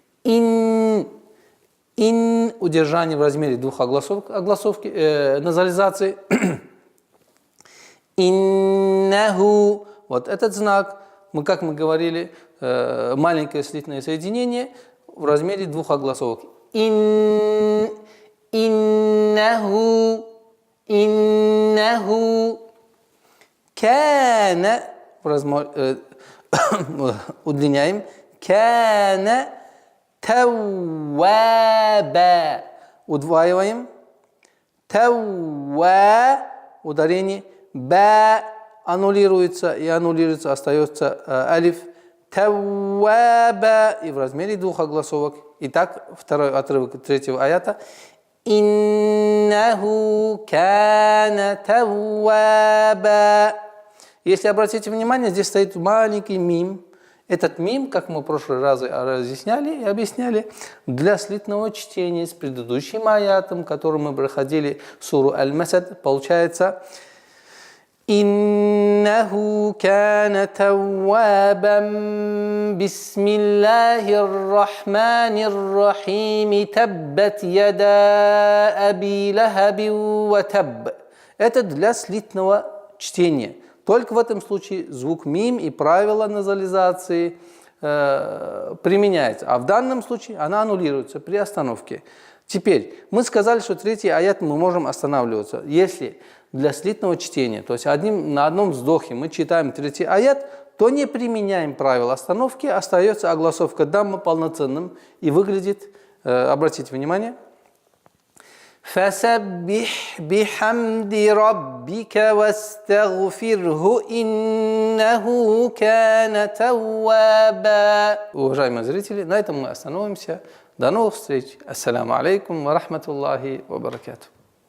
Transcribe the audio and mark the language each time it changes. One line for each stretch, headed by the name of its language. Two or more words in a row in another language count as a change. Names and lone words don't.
Russian: Удержание в размере двух огласовки, назализации. Иннаху. Вот этот знак, как мы говорили, маленькое слитное соединение в размере двух огласовок. Иннаху.
Arabic: إنه. كان. Удлиняем. كان توابا.
Russian: Удваиваем. Тауа. Ударение. Ба аннулируется и аннулируется, остается алиф. Тауаба. И в размере двух огласовок. Итак, второй отрывок третьего аята.
Arabic: إنه كان توابا.
Russian: Если обратите внимание, здесь стоит маленький мим. Этот мим, как мы в прошлый раз разъясняли и объясняли, для слитного чтения с предыдущим аятом, который мы проходили, суру Аль-Масад, получается
Arabic: «إنه كان توابا بسم الله الرحمن الرحيم تبت يدا أبي لهب وتب».
Russian: Это для слитного чтения. Только в этом случае звук мим и правила назализации применяется. А в данном случае она аннулируется при остановке. Теперь, мы сказали, что третий аят мы можем останавливаться. Если для слитного чтения, то есть на одном вздохе мы читаем третий аят, то не применяем правила остановки, остается огласовка дамма полноценным и выглядит, обратите внимание,
Arabic: فَسَبِّحْ بِحَمْدِ رَبِّكَ وَاسْتَغْفِرْهُ إِنَّهُ كَانَ تَوَّابًا.
Russian: Уважаемые зрители, на этом мы остановимся. До новых встреч.
Arabic: السلام عليكم ورحمة الله وبركاته.